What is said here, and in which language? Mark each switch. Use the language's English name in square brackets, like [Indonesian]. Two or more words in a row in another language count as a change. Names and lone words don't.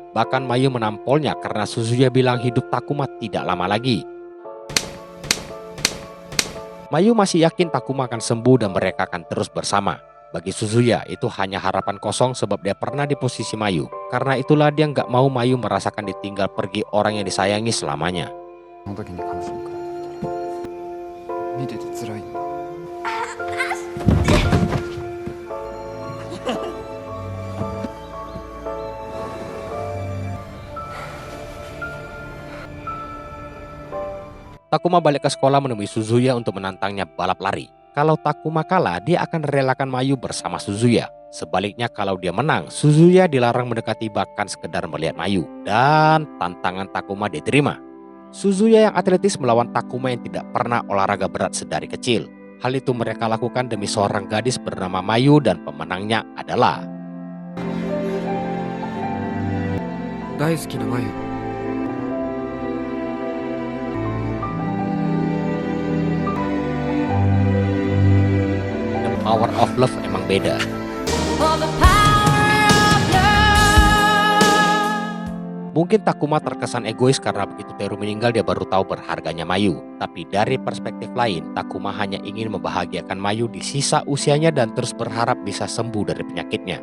[Indonesian] Bahkan Mayu menampolnya karena Suzuya bilang hidup Takuma tidak lama lagi. Mayu masih yakin Takuma akan sembuh dan mereka akan terus bersama. Bagi Suzuya itu hanya harapan kosong sebab dia pernah di posisi Mayu. Karena itulah dia nggak mau Mayu merasakan ditinggal pergi orang yang disayangi selamanya. [Japanese] その時に彼女に比べたら見てて辛いんだ。 [Indonesian] Takuma balik ke sekolah menemui Suzuya untuk menantangnya balap lari. Kalau Takuma kalah, dia akan relakan Mayu bersama Suzuya. Sebaliknya kalau dia menang, Suzuya dilarang mendekati bahkan sekedar melihat Mayu. Dan tantangan Takuma diterima. Suzuya yang atletis melawan Takuma yang tidak pernah olahraga berat sedari kecil. Hal itu mereka lakukan demi seorang gadis bernama Mayu dan pemenangnya adalah [Japanese] 大好きなマユ [English] The power of love [Indonesian] emang beda. Mungkin Takuma terkesan egois karena begitu Teru meninggal dia baru tahu berharganya Mayu. Tapi dari perspektif lain, Takuma hanya ingin membahagiakan Mayu di sisa usianya dan terus berharap bisa sembuh dari penyakitnya.